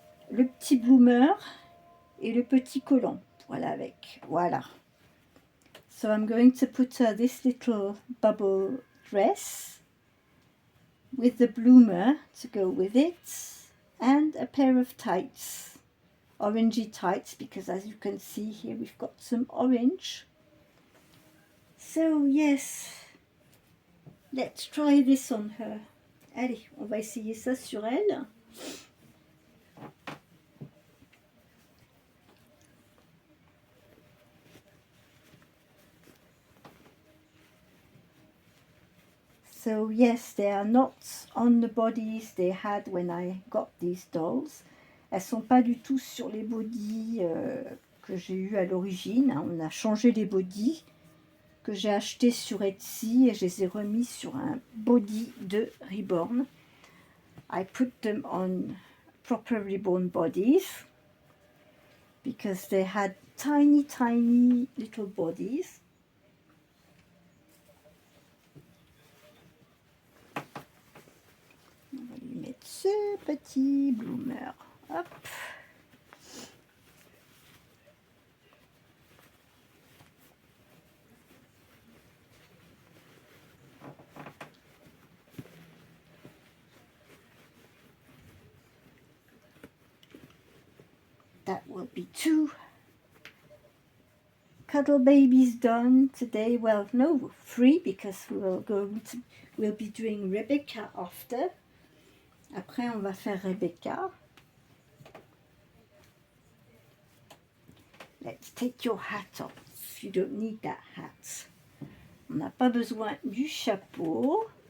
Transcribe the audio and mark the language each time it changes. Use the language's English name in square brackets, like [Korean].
[French] Le petit bloomer et le petit collant. Voilà, avec. Voilà. [English] So I'm going to put this little bubble dress with the bloomer to go with it and a pair of tights, orangey tights, because as you can see here we've got some orange. So yes, let's try this on her. [French] Allez, on va essayer ça sur elle. [English] So yes, they are not on the bodies they had when I got these dolls. [French] Elles sont pas du tout sur les bodies que j'ai eu à l'origine. Hein. On a changé les bodies que j'ai achetés sur Etsy et je les ai remis sur un body de Reborn. [English] I put them on proper Reborn bodies because they had tiny, tiny little bodies. [French] On va lui mettre ce petit bloomer. Hop. [English] That will be 2 cuddle babies done today. Well, no, 3 because we'll be doing Rebecca after. [French] Après, on va faire Rebecca. [English] Let's take your hat off. You don't need that hat. [French] On n'a pas besoin du chapeau.